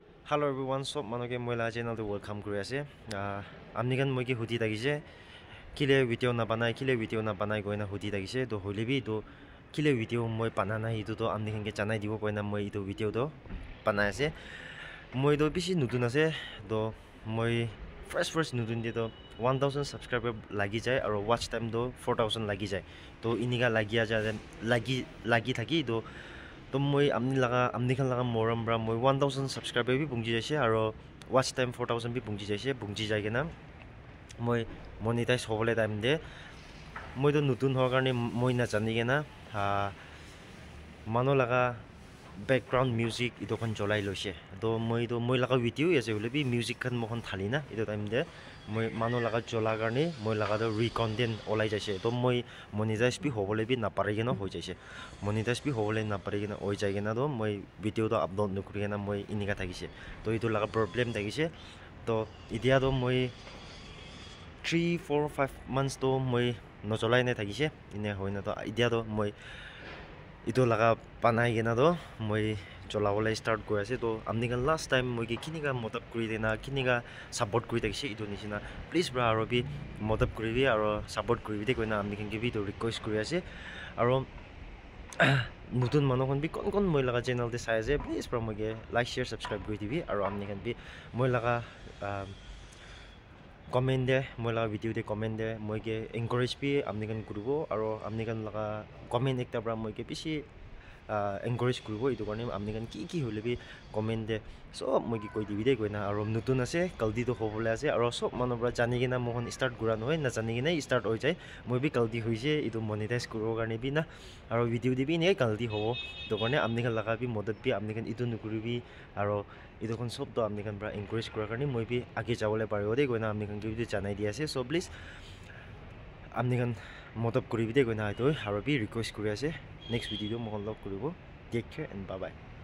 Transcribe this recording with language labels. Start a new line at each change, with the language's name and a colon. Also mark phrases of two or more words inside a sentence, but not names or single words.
English: Hello everyone,
Naga Pidgin: so manoke moila channel to welcome kuri ase. Amnikan moi ki hudi tagise kile video na banai goina hudi tagise to hoilebi to kile video moi banana itu to amnikan ke janai dibo koina moi itu video to banai ase. Moi to bishi nutun ase to moi first nutun de to 1000 subscriber lagi jai aro
English: watch time
Naga Pidgin: to 4000 lagi jai. To iniga lagi thaki to moi amni khan laga moram bra moi 1000 subscriber bi bungji jaise aro
English: watch time
Naga Pidgin: 4000 bi bungji jaise bungji jai kena moi monetize hobole time de moi to nutun hor karne moi na jani kena mano laga
English: background music
Naga Pidgin: itu kan jolai loise to moi laga video ase hole bi music kan mohon thalina itu time de moi mano laga jola karne moi laga to recontent olai jaise to moi monetize bi hobole bi na pare kena hoi jaise monetize bi hobole na pare kena oi jai kena to moi video to upload nokuri kena moi inika thakise to itu laga problem thakise to idia to moi 3 4 5 months to moi no jolai ne thakise ine hoina to idia to moi itu laga panai kena to moi cholawole start koi ase to amni kan
English: last time
Naga Pidgin: moi ki kini ka motab kuri dena kini ka support kuri takise itu nisina please bra aro bi motab kuri bi aro support kuri bi koina amni kan ki
English: video request
Naga Pidgin: kuri ase aro nutun manokon bi kon moi laga channel te sai ase please bra moi ke
English: like share subscribe
Naga Pidgin: kuri dibi aro amni kan bi moi laga comment de moi laga video de comment de moi ke encourage bi amni kan kuribo aro amni kan laga comment ekta bra moi ke bishi encourage kuribo itu karne amni kan ki hole bi comment de so moi ki koi dibi de koina aro nutun ase kaldi to hobole ase aro sob mano bra jani kena mohon start guran hoy na jani kena start hoi jai moi bi kaldi hoise itu monetize kuro karne bi na aro video de bi ne kaldi hobo to karne amni kan laga bi modad bi amni kan itu nukuribi aro itu kon sob to amni kan bra encourage kura karne moi bi age jawole paribo de koina amni kan ki video janai di ase so please amni kan modab kuri bi de koina itu aro bi request kuri ase
English: next video
Naga Pidgin: mohon log kuribo
English: take care and bye bye